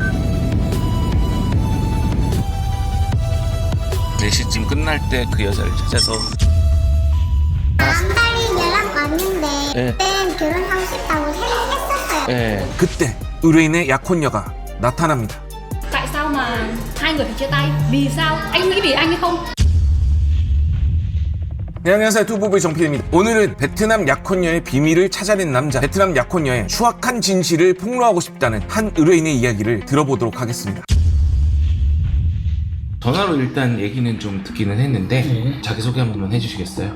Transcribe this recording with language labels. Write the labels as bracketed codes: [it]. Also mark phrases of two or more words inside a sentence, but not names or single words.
[ko] 4시쯤 끝날 때 그 여자를 찾아서 남달리 연락 왔는데 네. 그땐 결혼하고 싶다고 했었어요. 예. 그때 의뢰인의 약혼녀가 나타납니다. [vi] Tại sao mà hai người phải chia tay? Vì sao? Anh nghĩ vì anh hay không? [ko] 네, 안녕하세요. 투보부의 정필입니다. 오늘은 베트남 약혼녀의 비밀을 찾아낸 남자, 베트남 약혼녀의 추악한 진실을 폭로하고 싶다는 한 의뢰인의 이야기를 들어보도록 하겠습니다. 전화로 일단 얘기는 좀 듣기는 했는데 자기소개 한 번만 해주시겠어요?